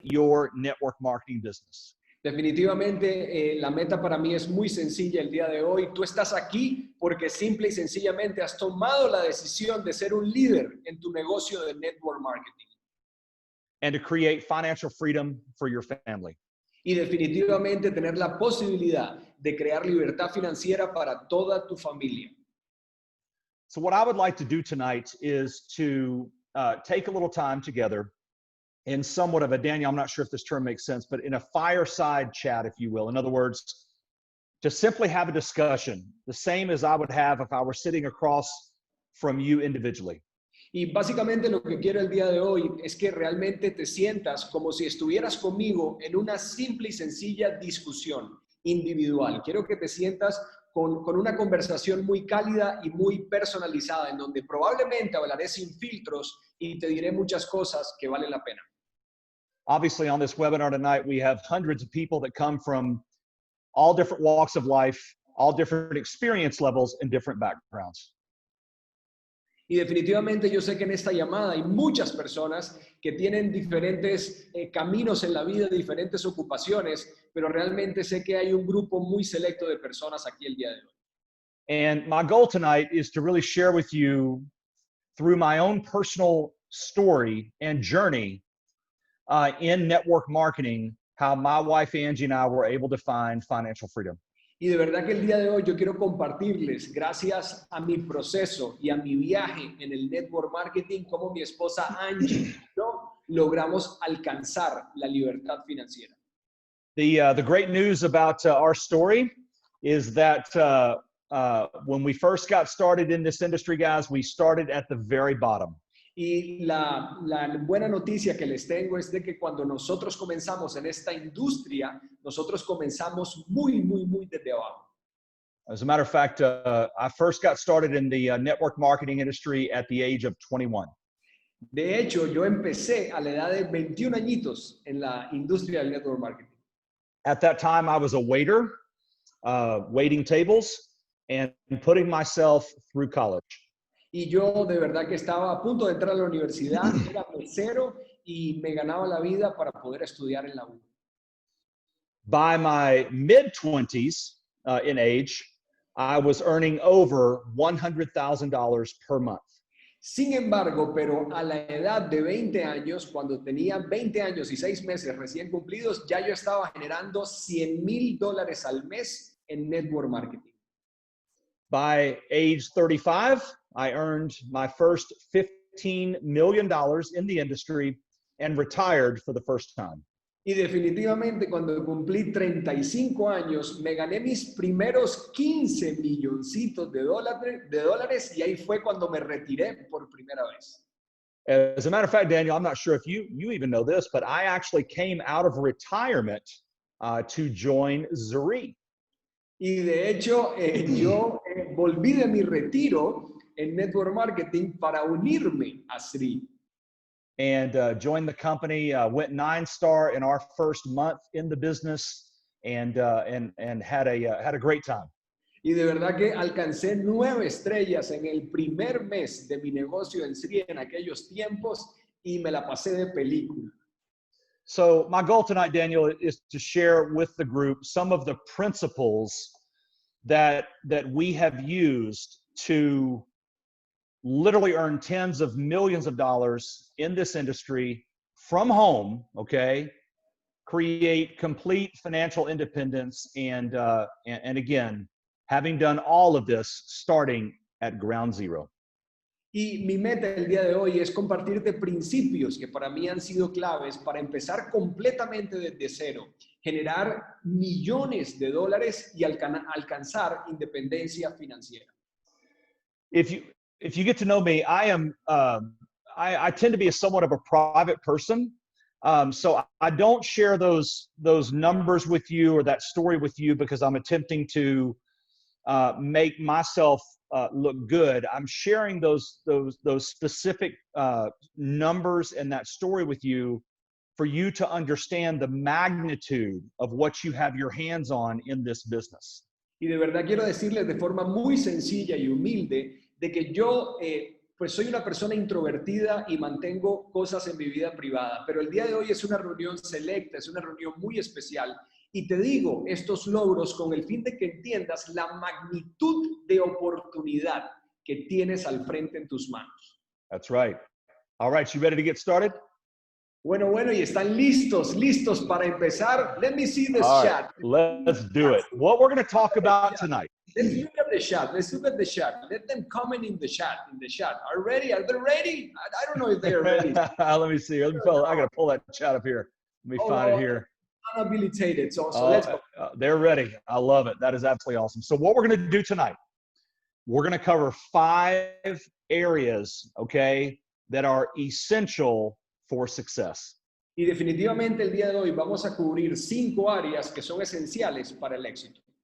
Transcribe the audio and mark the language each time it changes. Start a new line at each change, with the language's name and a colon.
English: your network marketing business.
Spanish: Definitivamente, la meta para mí es muy sencilla el día de hoy. Tú estás aquí porque simple y sencillamente has tomado la decisión de ser un líder en tu negocio de network marketing.
English: And to create financial freedom for your family.
Spanish: Y definitivamente tener la posibilidad de crear libertad financiera para toda tu familia.
English: So what I would like to do tonight is to take a little time together in somewhat of a, Daniel, I'm not sure if this term makes sense, but in a fireside chat, if you will. In other words, to simply have a discussion, the same as I would have if I were sitting across from you individually.
Spanish: Y básicamente lo que quiero el día de hoy es que realmente te sientas como si estuvieras conmigo en una simple y sencilla discusión individual. Quiero que te sientas con una conversación muy cálida y muy personalizada, en donde probablemente hablaré sin filtros y te diré muchas cosas que valen la pena.
English: Obviously, on this webinar tonight, we have hundreds of people that come from all different walks of life, all different experience levels, and different backgrounds.
Spanish: Y definitivamente yo sé que en esta llamada hay muchas personas que tienen diferentes caminos en la vida, diferentes ocupaciones, pero realmente sé que hay un grupo muy selecto de personas aquí el día de hoy.
English: And my goal tonight is to really share with you through my own personal story and journey in network marketing, how my wife Angie and I were able to find financial freedom.
Spanish: Y de verdad que el día de hoy yo quiero compartirles, gracias a mi proceso y a mi viaje en el network marketing, cómo mi esposa Angie y yo logramos alcanzar la libertad financiera.
English: The great news about our story is that when we first got started in this industry, guys, we started at the very bottom.
Spanish: Y la buena noticia que les tengo es de que cuando nosotros comenzamos en esta industria, nosotros comenzamos muy desde abajo.
English: As a matter of fact, I first got started in the network marketing industry at the age of 21.
Spanish: De hecho, yo empecé a la edad de 21 añitos en la industria del network marketing.
English: At that time, I was a waiter, waiting tables, and putting myself through college.
Spanish: Y yo de verdad que estaba a punto de entrar a la universidad, era mesero y me ganaba la vida para poder estudiar en la U.
English: By my mid-20s in age, I was earning over $100,000 per month.
Spanish: Sin embargo, pero a la edad de 20 años, cuando tenía 20 años y 6 meses recién cumplidos, ya yo estaba generando $100,000 al mes en network marketing.
English: By age 35, I earned my first $15 million in the industry and retired for the first time.
Spanish: Y definitivamente cuando cumplí 35 años, me gané mis primeros 15 milloncitos de dólares y ahí fue cuando me retiré por primera vez.
English: As a matter of fact, Daniel, I'm not sure if you even know this, but I actually came out of retirement to join Zrii.
Spanish: Y de hecho, yo volví de mi retiro en network marketing para unirme a Zrii.
English: And joined the company, went 9-star in our first month in the business, and had a great time.
Spanish: Y de verdad que alcancé 9 estrellas en el primer mes de mi negocio en Zrii en aquellos tiempos y me la pasé de película.
English: So my goal tonight, Daniel, is to share with the group some of the principles that we have used to literally earn tens of millions of dollars in this industry from home, okay? Create complete financial independence and again, having done all of this starting at ground zero.
Spanish: Y mi meta el día de hoy es compartirte principios que para mí han sido claves para empezar completamente desde cero, generar millones de dólares y alcanzar independencia financiera.
English: If you get to know me, I tend to be somewhat of a private person. So I don't share those numbers with you or that story with you because I'm attempting to make myself look good. I'm sharing those specific numbers and that story with you for you to understand the magnitude of what you have your hands on in this business.
Spanish: Y de verdad quiero decirles de forma muy sencilla y humilde de que yo Pues soy una persona introvertida y mantengo cosas en mi vida privada, pero el día de hoy es una reunión selecta, es una reunión muy especial y te digo estos logros con el fin de que entiendas la magnitud de oportunidad que tienes al frente en tus manos.
English: That's right. All right, you ready to get started?
Spanish: Bueno, y están listos para empezar.
English: Let me see this All right, chat. let's do it. What we're going to talk about tonight. Let's look at the chat. Let them comment in the chat. Are ready? Are they ready? I don't know if they are ready. Let me see. I got to pull that chat up here. Let me find it here. Unhabilitated. So let's go. They're ready. I love it. That is absolutely awesome. So what we're going to do tonight, we're going to cover 5 areas, okay, that are essential for success.
Spanish: Y definitivamente el día de hoy vamos a cubrir 5 áreas que son esenciales para el éxito.